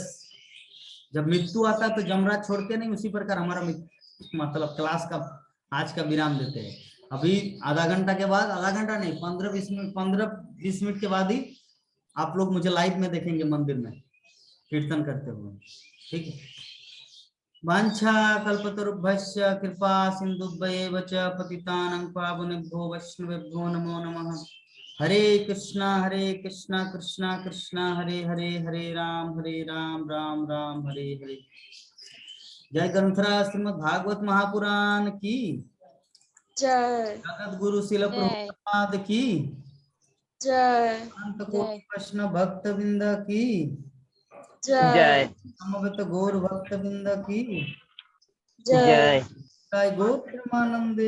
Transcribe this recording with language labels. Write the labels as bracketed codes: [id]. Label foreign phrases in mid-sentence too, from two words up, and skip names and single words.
[hi] जब मृत्यु आता है तो जमराज छोड़ते नहीं, उसी प्रकार हमारा मतलब क्लास का आज का विराम देते हैं। अभी आधा घंटा के बाद, आधा घंटा नहीं, 15-20 मिनट के बाद ही आप लोग मुझे लाइव में देखेंगे मंदिर में कीर्तन करते हुए, ठीक है। [sa] वांछा कल्पतरुभ्यश्च कृपा सिन्धुभ्येव च पतितानां पावनेभ्यो वैष्णवेभ्यो नमो नमः। हरे कृष्णा कृष्णा कृष्णा हरे हरे, हरे राम राम राम हरे हरे। [hi] जय ग्रंथराज श्रीमद् भागवत महापुराण की जय जगत गुरु शिल प्रभुपाद की जय अंत कोटि कृष्ण भक्त वृंद की जय समवेत गौर भक्त वृंद की जय जय। [bn] গৌর প্রেমানন্দে।